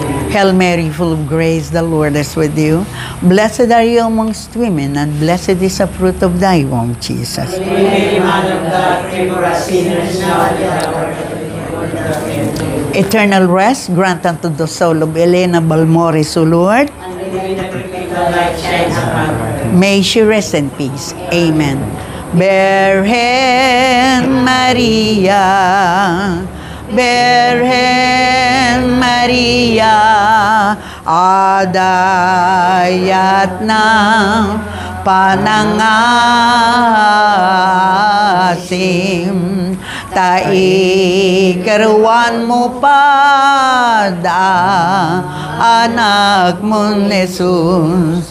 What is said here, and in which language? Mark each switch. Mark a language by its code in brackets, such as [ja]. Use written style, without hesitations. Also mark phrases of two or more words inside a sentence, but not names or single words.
[en] Hail Mary, full of grace, the Lord is with you. Blessed are you amongst women, and blessed is the fruit of thy womb, Jesus. Holy Mother of God, pray for us sinners, now and at the hour of our death. Eternal rest grant unto the soul of Elena Balmores, O Lord. May she rest in peace. Amen. [pam] Virgen Maria, Virgen Maria, adayat ng panangasim, taikaruan mo pa anak mo Jesus.